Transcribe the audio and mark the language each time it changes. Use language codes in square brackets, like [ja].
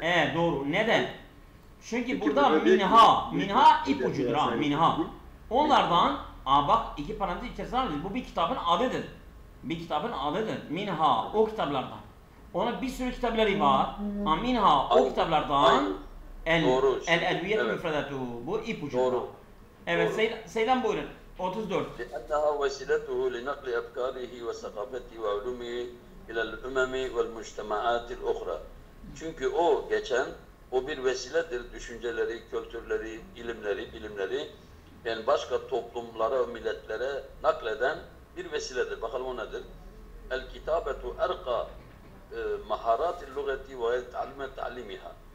[tr] Evet. Doğru. Neden? Çünkü burada minha ipucudur ha, minha. Onlardan, bak iki parantez içerisinde alıyoruz. Bu bir kitabın adıdır. Minha, o kitaplardan. Ona bir sürü kitapları var. Minha, o kitaplardan [ar] el-edviyet müfredatu. [tr] Bu ipucu. Doğru. Evet, Seydam buyurun. 34. [ar] لأنها وسيلته لنقل أفكاره وثقافته وعلومه إلى الأمم والمجتمعات الأخرى. [tr] Çünkü o bir vesiledir, düşünceleri, kültürleri, bilimleri yani başka toplumlara, milletlere nakleden bir vesiledir. Bakalım o nedir? [ar] El-kitabetu erqa maharatil lugati ve ta'limiha.